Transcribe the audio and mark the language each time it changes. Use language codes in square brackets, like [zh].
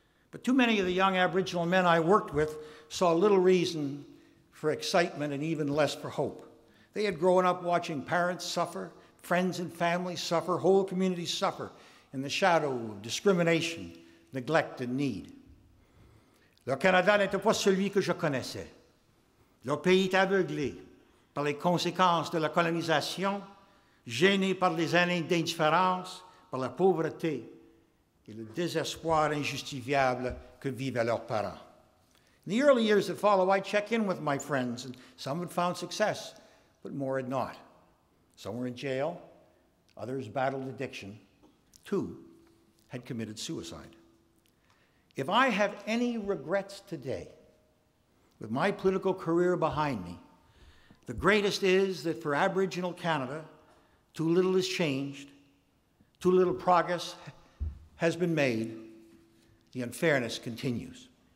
[en] But too many of the young Aboriginal men I worked with saw little reason for excitement and even less for hope. They had grown up watching parents suffer, friends and family suffer, whole communities suffer in the shadow of discrimination, neglect, and need. [fr] Le Canada n'était pas celui que je connaissais. Leur pays était aveuglé par les conséquences de la colonisation, gênés par les années d'indifférence, par la pauvreté et le désespoir injustifiable que vivaient leurs parents. [en] In the early years that follow, I check in with my friends, and some had found success, but more had not. Some were in jail, others battled addiction. 2 had committed suicide. If I have any regrets today, with my political career behind me, the greatest is that for Aboriginal Canada, too little has changed, too little progress has been made, the unfairness continues.